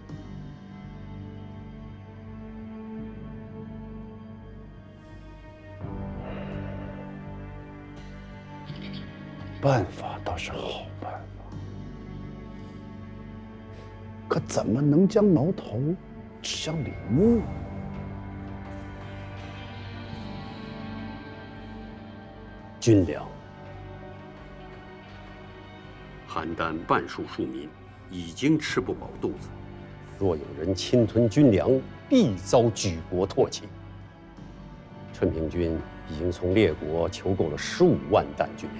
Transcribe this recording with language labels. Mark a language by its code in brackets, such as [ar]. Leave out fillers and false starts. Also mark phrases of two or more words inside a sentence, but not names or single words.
[zh] 办法倒是好办法，可怎么能将矛头指向李牧？军粮，邯郸半数庶民已經吃不飽肚子，若有人侵吞軍糧，必遭舉國唾棄。春平君已經從列國求購了15萬擔軍糧。